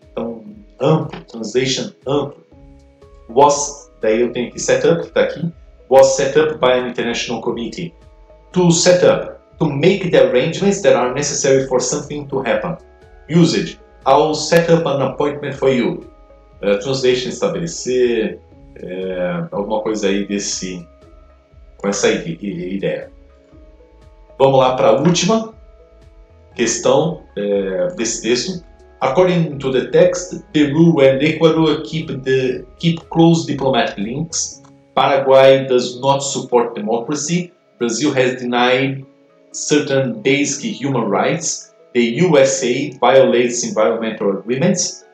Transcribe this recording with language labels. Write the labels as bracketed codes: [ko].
[pt] Então, amplo, translation amplo. Was, daí eu tenho que set up, que está aqui. [en] Was set up by an international committee. To set up, to make the arrangements that are necessary for something to happen. Usage, I'll set up an appointment for you. [pt] Translation, estabelecer, alguma coisa aí com essa ideia. Vamos lá para a última questão desse texto. [en] According to the text, Peru and Ecuador keep close diplomatic links. Paraguay does not support democracy. Brazil has denied certain basic human rights. The USA violates environmental agreements.